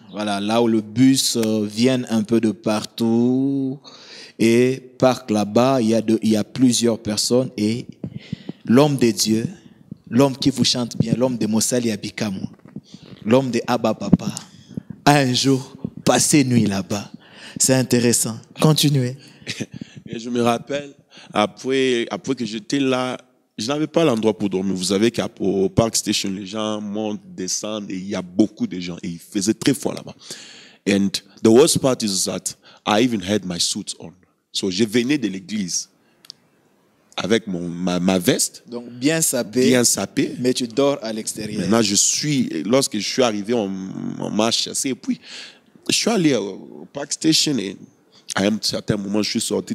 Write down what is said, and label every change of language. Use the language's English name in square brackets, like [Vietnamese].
[French] Voilà, là où le bus vient un peu de partout et parque là-bas, il y a plusieurs personnes et l'homme de Dieu, l'homme qui vous chante bien, l'homme de Mossali Abikamu, l'homme de Abba Papa, a un jour passé nuit là-bas. C'est intéressant. Continuez. Et je me rappelle, après que j'étais là, je n'avais pas l'endroit pour dormir. Vous savez qu'au Park Station, les gens montent, descendent et il y a beaucoup de gens. Et il faisait très froid là-bas. [English] And the worst part is that I even had my suit on. [French] So je venais de l'église avec ma veste. Donc bien sapé. Bien sapé. Mais tu dors à l'extérieur. Maintenant, lorsque je suis arrivé, on m'a chassé. Et puis, je suis allé au Park Station et à un certain moment, je suis sorti.